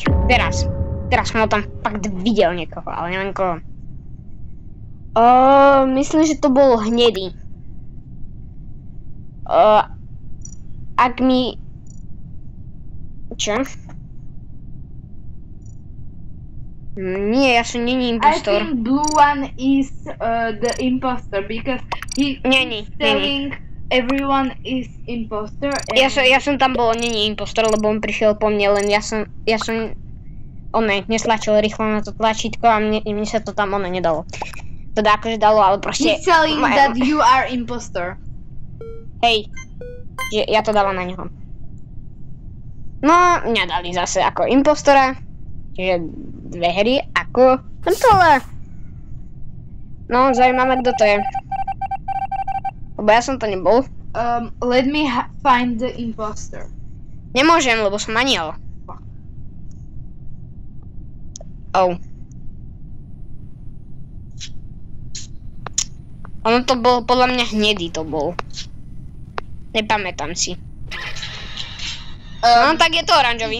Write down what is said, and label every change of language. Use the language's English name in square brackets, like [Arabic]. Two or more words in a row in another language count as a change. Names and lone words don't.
[Slovak] Teraz som ho tam fakt videl niekoho, ale neviem koho. Myslím, že to bol hnedý. Ak mi... Čo? Nie, ja som není impostor. [English] I think blue one is the imposter because he is telling everyone is imposter. [Slovak] Ja som tam bol, není impostor, lebo on prišiel po mne, len ja som nestlačil rýchlo na to tlačítko a mne sa to tam nedalo. Teda akože dalo, ale proste... [English] He's telling that you are imposter. [Slovak] Hej, že ja to dávam na neho. No, mňa dali zase ako impostora, čiže 2 hry ako kontrola. No, zaujímavé, kto to je. Lebo ja som to nebol. [English] Let me find the imposter. [Slovak] Nemôžem, lebo som aniel. Oh. Ono to bol, podľa mňa hnedý to bol. Nepamätám si. No tak je to oranžový.